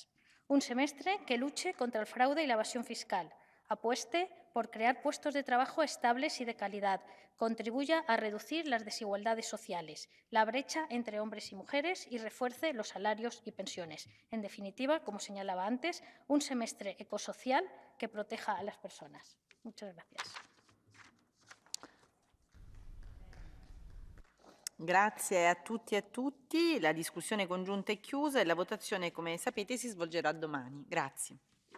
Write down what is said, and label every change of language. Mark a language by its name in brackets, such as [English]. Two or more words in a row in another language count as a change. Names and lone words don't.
[Spanish] Un semestre que luche contra el fraude y la evasión fiscal, apueste por crear puestos de trabajo estables y de calidad, contribuya a reducir las desigualdades sociales, la brecha entre hombres y mujeres y refuerce los salarios y pensiones. En definitiva, como señalaba antes, un semestre ecosocial que proteja a las personas. Muchas gracias. [Italian] Grazie a tutti e a tutti. La discussione congiunta è chiusa e la votazione, come sapete, si svolgerà domani. Grazie.